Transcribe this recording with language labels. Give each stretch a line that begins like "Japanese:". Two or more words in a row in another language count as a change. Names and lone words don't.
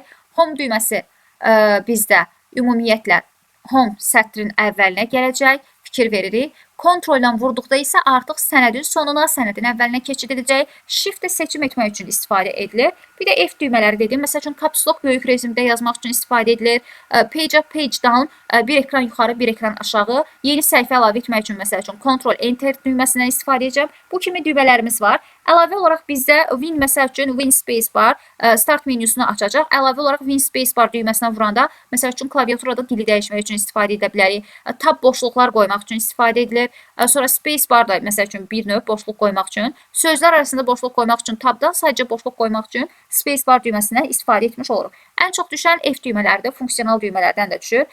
Azerbaijani: Home düyməsi bizdə ümumiyyətlə home sətrin əvvəlinə gələcək. Fikir veririk. Kontrollə vurduqda isə artıq sənədin sonuna, sənədin əvvəlinə keçid edəcək. Shift-də seçim etmək üçün istifadə edilir. Bir də F düymələri dedim. Məsəl üçün
English: caps lock
Azerbaijani: böyük rejimdə yazmaq üçün istifadə edilir.
English: Page up, page down,
Azerbaijani: bir ekran yuxarı, bir ekran aşağı. Yeni səhifə əlavə etmək üçün məsəl üçün
English: Ctrl Enter
Azerbaijani: düyməsindən istifadə edəcəm. Bu kimi düymələrimiz var. Əlavə olaraq bizdə Win məsəl üçün
English: Win space bar
Azerbaijani: start menüsünü açacaq. Əlavə olaraq
English: Win space bar
Azerbaijani: düyməsinə vuranda məsəl üçün klaviaturada dili dəyişmək üçün istifadə edə bilərik. Tab boşluqlar qoymaq üçün istifadə edilir. Sonra
English: space bar
Azerbaijani: da məsəl üçün bir növ boşluq qoymaq üçün, sözlər arasında boşluq qoymaq üçün tabdan sadəcə boşluq qoymaq üçün
English: space bar
Azerbaijani: düyməsindən istifadə etmiş oluruq. Ən çox düşən F düymələri də funksional düymələrdən də düşür.